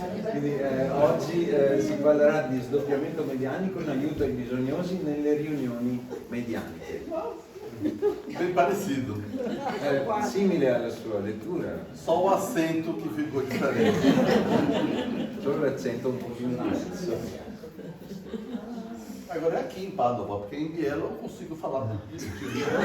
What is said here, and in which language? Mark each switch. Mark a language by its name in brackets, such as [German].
[Italian] Quindi oggi si parlerà di sdoppiamento medianico in aiuto ai bisognosi nelle riunioni medianiche. [Portuguese] Bem parecido. [Italian] Simile alla sua lettura, [Portuguese] Só o acento que ficou diferente. [Italian] solo l'accento un po' più in alto. [Portuguese] Agora é aqui em Padova, porque em Bielo eu consigo falar direitinho.